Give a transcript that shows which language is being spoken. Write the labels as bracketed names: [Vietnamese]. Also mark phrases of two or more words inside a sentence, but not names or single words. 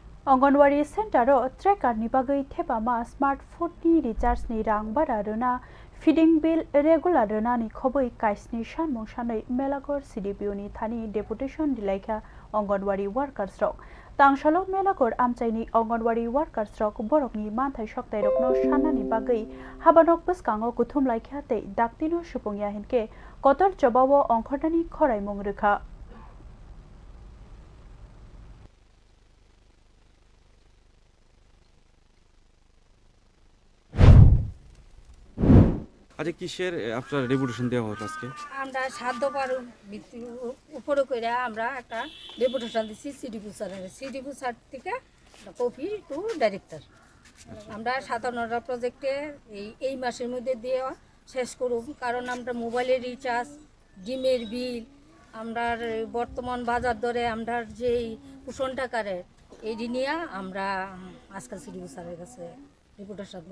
[Kok Borok] अंगनवाड़ी सेन्टारो ट्रेकारनि बागै थेपामा स्मार्टफोननि रिचार्जनि रां बारा रोना फिडिं बिल रेगुलार रोनानि खबै काइसनि सानमु सानै मेलागर सिडिपिअनि थानि डेपुटेशन दिलाइखा अंगनवाड़ी वार्कार्स रक तांसालो मेलागर आमचाइनि अंगनवाड़ी वार्कार्स रक बरकनि मानथाइ सक्ताइ रकनो सानानि बागै हाबानक बसकांगो कुथुम लाइखाते दाक्तिनो सुपुंया हिनके कतर जबावो अंखरनानि खराइमुं रोखा [Bangla] আচ্ছা কিসের আপনার ডেপুটেশন দেওয়া হলো আজকে? আমরা সাধ্যবার উপরে করে আমরা একটা ডেপুটেশন দিচ্ছি সিডিপি স্যারের সিডিপি স্যার থেকে [English] copy to director [Bangla] আমরা 57টা প্রজেক্টে এই মাসের মধ্যে দিয়ে শেষ করব কারণ আমরা মোবাইলের রিচার্জ ডিমের বিল আমরা বর্তমান বাজার দরে আমরা যেই পোষণ টাকারে এই নিয়ে আমরা আজকাল সিডিপি স্যারের কাছে ডেপুটেশন